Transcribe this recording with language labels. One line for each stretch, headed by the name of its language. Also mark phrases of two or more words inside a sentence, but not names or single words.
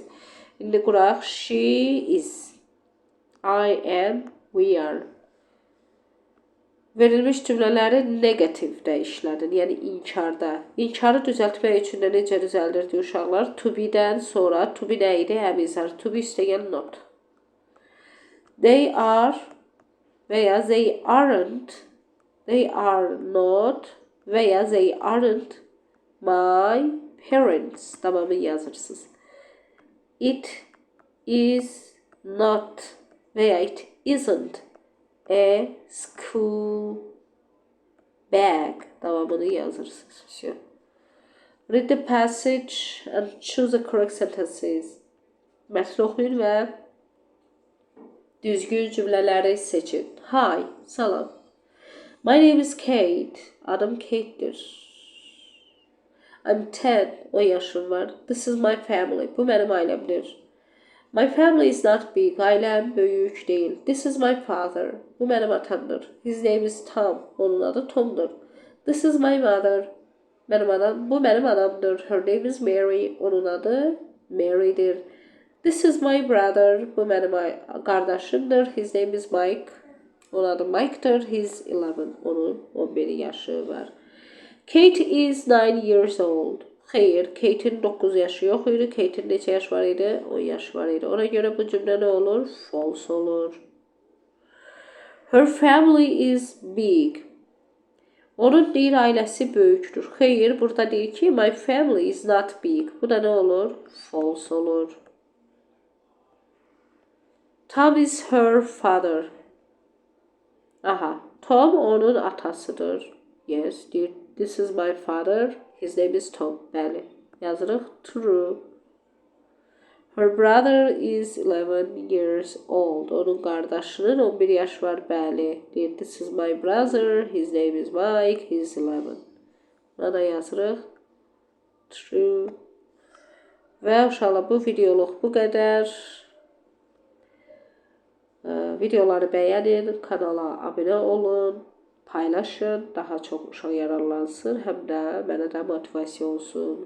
Azerbaijani: İndi quraq.
English: She is. I am. We are.
Azerbaijani: Verilmiş cümlələri negativdə işlədin, yəni inkarda. İnkarı düzəltmək üçün də necə düzəldirdi uşaqlar?
English: To be-
Azerbaijani: dən sonra,
English: to be
Azerbaijani: nə idi? Əmizar.
English: To be üstəgəl not. They are və ya they aren't, they are not və ya they aren't my parents.
Azerbaijani: Tamamı yazırsınız.
English: It is not və ya it isn't a school. bag.
Azerbaijani: Davamını yazırsınız.
Russian: Все.
English: Read the passage and choose the correct sentences.
Azerbaijani: Mətni oxuyun və düzgün cümlələri seçin.
English: Hi, salam. My name is Kate.
Azerbaijani: Adım Kate'dir.
English: I'm 10.
Azerbaijani: 10 yaşım var.
English: This is my family.
Azerbaijani: Bu mənim ailəmdir.
English: My family is not big.
Azerbaijani: Ailəm böyük deyil.
English: This is my father.
Azerbaijani: Bu mənim atamdır.
English: His name is Tom.
Azerbaijani: Onun adı Tomdur.
English: This is my mother.
Azerbaijani: Mənim anam. Bu mənim anamdır.
English: Her name is Mary.
Azerbaijani: Onun adı Mary'dir.
English: This is my brother.
Azerbaijani: Bu mənim qardaşımdır.
English: His name is Mike.
Azerbaijani: Onun adı Mike'dır.
English: He's 11.
Azerbaijani: Onun 11 yaşı var.
English: Kate is 9 years old.
Azerbaijani: Xeyr, Kate'in 9 yaşı yox idi. Kate'in neçə yaş var idi? 10 yaş var idi. Ona görə bu cümlə nə olur? False olur.
English: Her family is big.
Azerbaijani: Onun deyir ailəsi böyükdür. Xeyr, burada deyir ki,
English: my family is not big.
Azerbaijani: Bu da nə olur?
English: False olur. Tom is her father.
Azerbaijani: Aha, Tom onun atasıdır. Yes, deyir,
English: this is my father. His name is Tom.
Azerbaijani: Bəli, yazırıq true.
English: Her brother is 11 years old.
Azerbaijani: Onun qardaşının 11 yaş var. Bəli, deyir,
English: this is my brother. His name is Mike. He's 11.
Azerbaijani: Buna da yazırıq true. Və uşaqlar, bu videoluq bu qədər. Videoları bəyənin, kanala abunə olun, paylaşın, daha çox uşaq yararlansın, həm də mənə də motivasiya olsun.